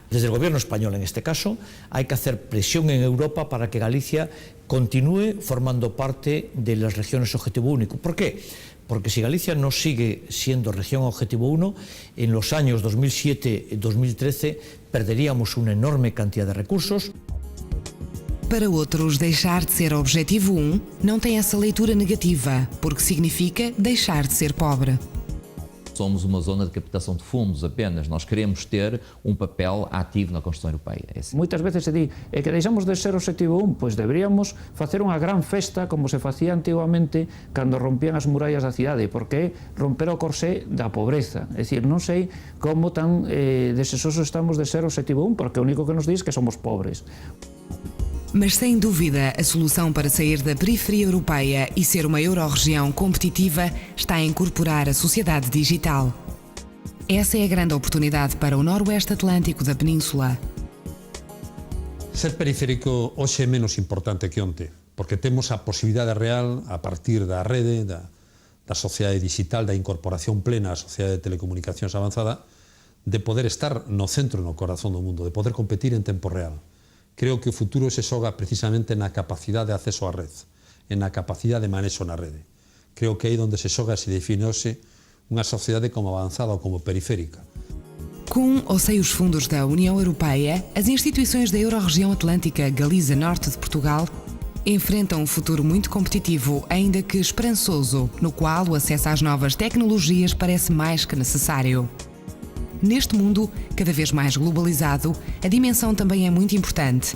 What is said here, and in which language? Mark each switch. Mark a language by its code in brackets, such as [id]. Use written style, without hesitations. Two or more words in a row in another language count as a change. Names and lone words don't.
[es] Desde el gobierno español, en este caso, hay que hacer presión en Europa para que Galicia continúe formando parte de las regiones objetivo único. ¿Por qué? Porque si Galicia no sigue siendo región objetivo 1, en los años 2007 y 2013 perderíamos una enorme cantidad de recursos. [pt] Para outros, deixar de ser objetivo 1 não tem essa leitura negativa, porque significa deixar de ser pobre. Somos uma zona de captação de fundos apenas, nós queremos ter papel ativo na construção europeia. [gl] Muitas veces se di que deixamos de ser objetivo 1, pois deberíamos facer unha gran festa como se facía antigamente cando rompían as murallas da cidade, porque é romper o corsé da pobreza. É dicir, non sei como tan deseosos estamos de ser objetivo 1, porque o único que nos diz que somos pobres. [pt] Mas sem dúvida, a solução para sair da periferia europeia e ser uma euro-região competitiva está a incorporar a sociedade digital. Essa é a grande oportunidade para o noroeste atlântico da península. [gl] Ser periférico hoxe é menos importante que onte, porque temos a posibilidade real, a partir da rede, da sociedade digital, da incorporación plena á sociedade de telecomunicacións avanzada, de poder estar no centro, no corazón do mundo, de poder competir en tempo real. Creo que o futuro se xoga precisamente na capacidade de acceso á red, en na capacidade de manexo na rede. Creo que aí onde se xoga se define hoxe unha sociedade como avanzada ou como periférica. [pt] Com ou sem os fundos da União Europeia, as instituições da Euro-região Atlântica Galiza Norte de Portugal enfrentam um futuro muito competitivo, ainda que esperançoso, no qual o acesso às novas tecnologias parece mais que necessário. Neste mundo, cada vez mais globalizado, a dimensão também é muito importante.